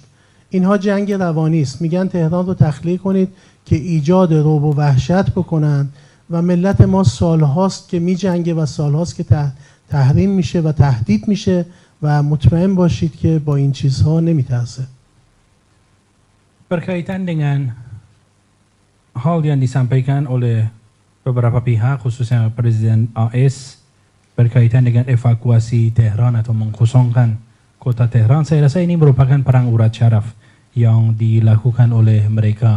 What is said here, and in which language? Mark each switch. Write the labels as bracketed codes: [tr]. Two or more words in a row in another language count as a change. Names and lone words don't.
[fa] اینها جنگ روانی است. میگن تهران رو تخلیه کنید که ایجاد رعب و وحشت بکنن و ملت ما سالهاست که میجنگه و سالهاست که تحریم میشه و تهدید میشه و مطمئن باشید که با این چیزها نمیترسه. [id] Berkaitan dengan hal yang disampaikan oleh beberapa pihak, khususnya Presiden AS, berkaitan dengan evakuasi Tehran atau mengkosongkan kota Tehran, saya rasa ini merupakan perang urat syaraf yang dilakukan oleh mereka.